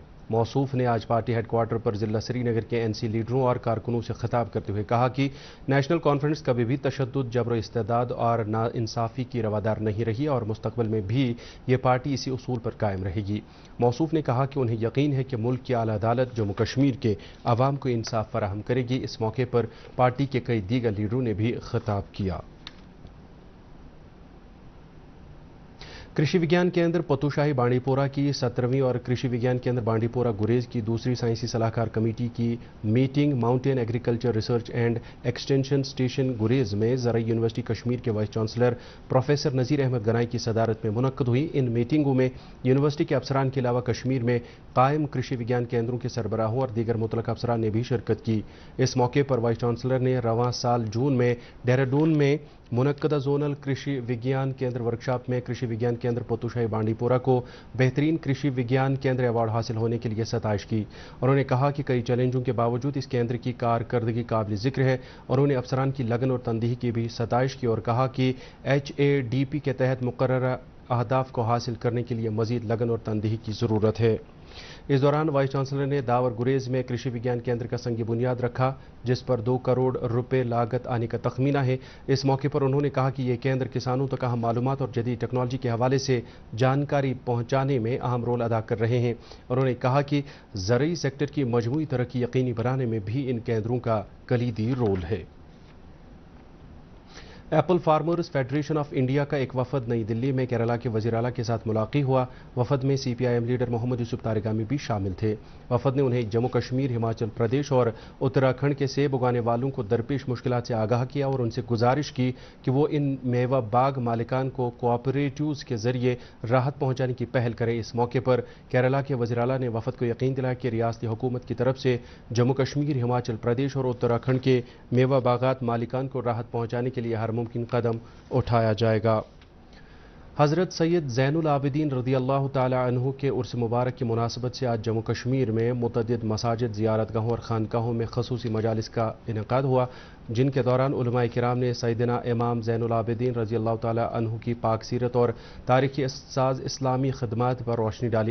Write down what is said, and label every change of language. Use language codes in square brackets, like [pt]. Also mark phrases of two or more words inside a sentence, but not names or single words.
[ur] موصوف نے آج پارٹی ہیڈ کوارٹر پر ضلع سری نگر کے NC لیڈروں اور کارکنوں سے خطاب کرتے ہوئے کہا کہ نیشنل کانفرنس کبھی بھی تشدد، جبر و استبداد اور ناانصافی کی روادار نہیں رہی اور مستقبل میں بھی یہ پارٹی اسی اصول پر قائم رہے گی۔ موصوف نے کہا کہ انہیں یقین ہے کہ ملک کی اعلیٰ عدالت جموں کشمیر کے عوام کو انصاف فراہم کرے گی۔ اس موقع پر پارٹی کے کئی دیگر لیڈروں نے بھی خطاب کیا۔ کرشی وگیان کیندر پتو شاہی بانڈی پورہ کی 17ویں اور کرشی وگیان کیندر بانڈی پورہ گریز کی دوسری سائنسی صلاحکار کمیٹی کی میٹنگ ماؤنٹین ایگریکلچر ریسرچ اینڈ ایکسٹینشن اسٹیشن گریز میں زرعی یونیورسٹی کشمیر کے وائس چانسلر پروفیسر نذیر احمد گنائی کی صدارت میں منعقد ہوئی۔ ان میٹنگوں میں یونیورسٹی کے افسران کے علاوہ کشمیر میں قائم کرشی وگیان کیندروں کے سربراہوں اور دیگر متعلقہ افسران نے بھی شرکت کی۔ اس موقع پر وائس چانسلر نے رواں سال جون میں دہرادون میں منعقدہ زونل کرشی وگیان کیندر ورکشاپ میں کرشی وگیان کیندر پتو شاہی بانڈی پورہ کو بہترین کرشی وگیان کیندر ایوارڈ حاصل ہونے کے لیے ستائش کی۔ انہوں نے کہا کہ کئی چیلنجوں کے باوجود اس کیندر کی کارکردگی قابل ذکر ہے۔ انہوں نے افسران کی لگن اور تندہی کی بھی ستائش کی اور کہا کہ HADP کے تحت مقررہ اہداف کو حاصل کرنے کے لیے مزید لگن اور تندہی کی ضرورت ہے۔ اس دوران وائس چانسلر نے داور گریز میں کرشی وگیان کیندر کا سنگ بنیاد رکھا، جس پر 2 کروڑ روپے لاگت آنے کا تخمینہ ہے۔ اس موقع پر انہوں نے کہا کہ یہ کیندر کسانوں تک اہم معلومات اور جدید ٹیکنالوجی کے حوالے سے جانکاری پہنچانے میں اہم رول ادا کر رہے ہیں۔ انہوں نے کہا کہ زرعی سیکٹر کی مجموعی ترقی یقینی بنانے میں بھی ان کیندروں کا کلیدی رول ہے۔ ایپل فارمرز فیڈریشن آف انڈیا کا ایک وفد نئی دلی میں کیرالہ کے وزیر اعلیٰ کے ساتھ ملاقات ہوا۔ وفد میں CPIM لیڈر محمد یوسف تارگامی بھی شامل تھے۔ وفد نے انہیں جموں کشمیر، ہماچل پردیش اور اتراکھنڈ کے سیب اگانے والوں کو درپیش مشکلات سے آگاہ کیا اور ان سے گزارش کی کہ وہ ان میوہ باغ مالکان کو کوآپریٹیوز کے ذریعے راحت پہنچانے کی پہل کریں۔ اس موقع پر کیرالہ کے وزیر اعلیٰ نے وفد کو یقین دلایا کہ ریاستی حکومت کی طرف سے جموں کشمیر، ہماچل پردیش اور اتراکھنڈ کے میوہ باغات مالکان کو راحت پہنچانے کے لیے ہر ممکن قدم اٹھایا جائے گا۔ حضرت سید زین العابدین رضی اللہ تعالیٰ عنہ کے عرس مبارک کی مناسبت سے آج جموں کشمیر میں متعدد مساجد، زیارتگاہوں اور خانقاہوں میں خصوصی مجالس کا انعقاد ہوا، جن کے دوران علمائے کرام نے سیدنا امام زین العابدین رضی اللہ تعالیٰ عنہ کی پاک سیرت اور تاریخ ساز اسلامی خدمات پر روشنی ڈالی.